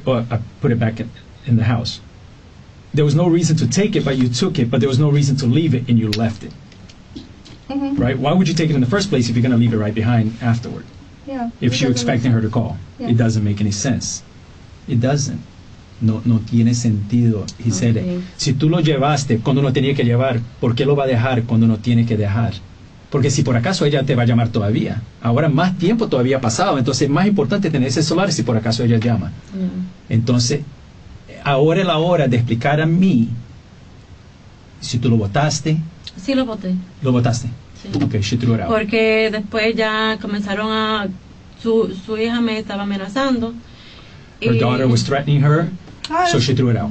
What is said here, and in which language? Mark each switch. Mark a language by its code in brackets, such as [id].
[en] Or I put it back in the house. There was no reason to take it, but you took it, but there was no reason to leave it and you left it. Mm-hmm. Right? Why would you take it in the first place if you're going to leave it right behind afterward? Yeah. If you're expecting her to call. Yeah. It doesn't make any sense. It doesn't. [es] No tiene sentido. [en] He said, [es] si tú lo llevaste cuando no tenía que llevar, ¿por qué lo va a dejar cuando no tiene que dejar? Porque si por acaso ella te va a llamar todavía, ahora más tiempo todavía ha pasado, entonces es más importante tener ese celular si por acaso ella llama. Entonces, ahora es la hora de explicar a mí si tú lo botaste. Sí lo boté. ¿Lo botaste? Sí. [en] Okay, she threw it out. [es] Porque después ya comenzaron a... Su hija me estaba amenazando. [en] Her daughter was threatening her, so she threw it out.